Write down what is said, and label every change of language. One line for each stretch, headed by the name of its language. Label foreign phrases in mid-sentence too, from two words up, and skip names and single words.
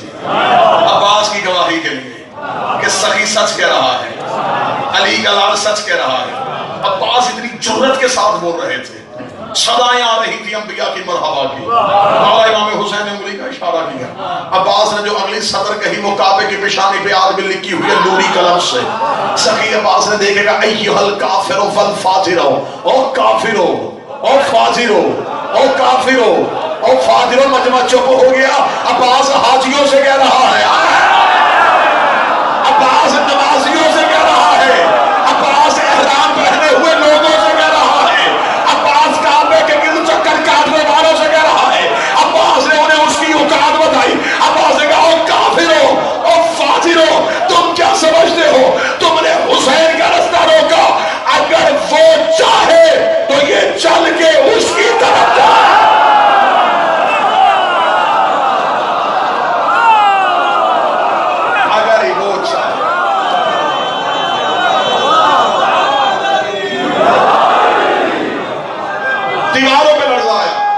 Urdu: عباس کی گواہی کے لیے کہ سخی سچ کہہ رہا ہے، علی کا لال سچ کہہ رہا ہے. عباس اتنی جرت کے ساتھ بول رہے تھے صدائیں آ رہی تھی انبیاء کی مرحبا کی. اور امام حسین نے انگلی کا اشارہ کیا. عباس نے جو اگلی سطر کہی وہ کعبے کی پیشانی پہ آج بھی لکھی ہوئی ہے نوری قلم سے. سخی عباس نے دیکھے گا
Arabic: ایھا الکافر والفاجر،
Urdu: او کافرو، او فاجرو، او کافرو، او فاجرو. مجمع چپ ہو گیا. عباس حاجیوں سے کہہ رہا ہے، عباس نمازیوں سے کہہ رہا ہے، عباس احرام پہنے ہوئے لوگوں سے کہہ رہا ہے، عباس کعبے کے گرد چکر کاٹنے والوں سے کہہ رہا ہے. عباس نے انہیں اس کی اوقات بتائی. عباس نے کہا او کافرو، او فاجرو، تم کیا سمجھتے ہو تم نے حسین کا رستہ روکا؟ اگر وہ چاہے تو یہ چل کے اس کی طرف جائے. دیواروں پہ لڑ آیا.